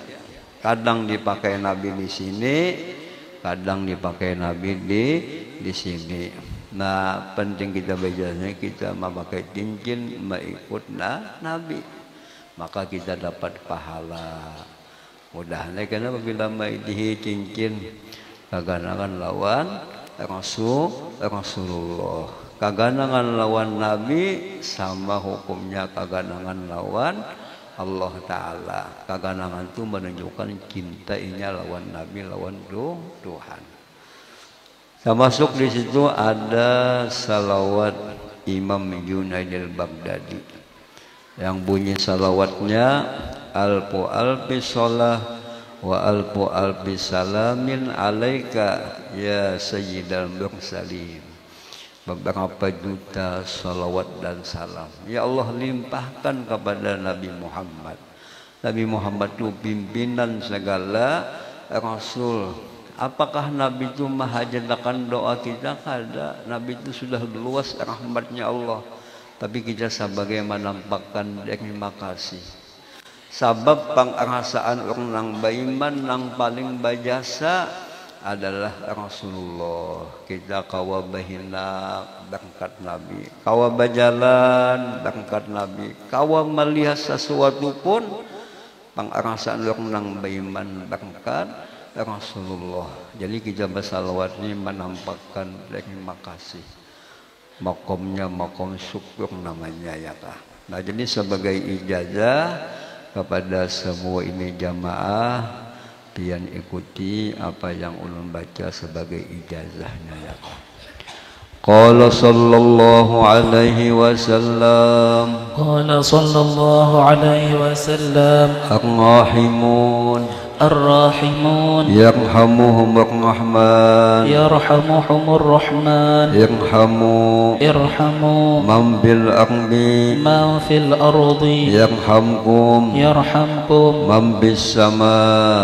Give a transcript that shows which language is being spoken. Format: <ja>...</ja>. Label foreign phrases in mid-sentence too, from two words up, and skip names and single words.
<id>Kadang dipakai Nabi di sini, kadang dipakai Nabi di sini. Nah, penting kita belajarnya kita memakai cincin mengikut Nabi. Maka kita dapat pahala. Mudah-mudahan karena apabila mengikuti cincin</id> <bjn>kaganangan lawan</bjn> <id>Rasulullah.</id> <bjn>Kaganangan lawan Nabi sama hukumnya kaganangan lawan Allah Ta'ala. Kaganangan itu menunjukkan cintainya lawan Nabi, lawan Tuhan.</bjn> <id>Termasuk di situ ada salawat Imam Junaid al-Baghdadi yang bunyi salawatnya</id> <ar>ألف ألف صلاة وألف ألف سلام عليك يا سيد المرسلين.</ar> <id>Beberapa juta salawat dan salam ya Allah limpahkan kepada Nabi Muhammad. Nabi Muhammad itu pimpinan segala Rasul. Apakah Nabi itu mahajadakan doa kita? Kada. Nabi itu sudah luas rahmatnya Allah. Tapi kita sebagai menampakkan terima kasih. Sebab pengrasaan orang yang beriman yang paling berjasa adalah Rasulullah.</id> <bjn>Kita kawa bahina berkat Nabi, kawa berjalan berkat Nabi, kawa melihat sesuatu pun pengrasaan orang yang beriman berkat Rasulullah.</bjn> <id>Jadi kita bersalawat ini menampakkan terima kasih.</id> <bjn>Makomnya makom syukur namanya ya kah.</bjn> <id>Nah jadi sebagai ijazah kepada semua ini jamaah, pian ikuti apa yang ulun baca sebagai ijazahnya ya.</id> <ar>قال صلى الله عليه وسلم. قال صلى الله عليه وسلم. Ar-rahimun الراحمون يرحمهم الرحمن يرحمهم الرحمن ارحموا من بالأرض من في الأرض يرحمكم من بالسماء</ar>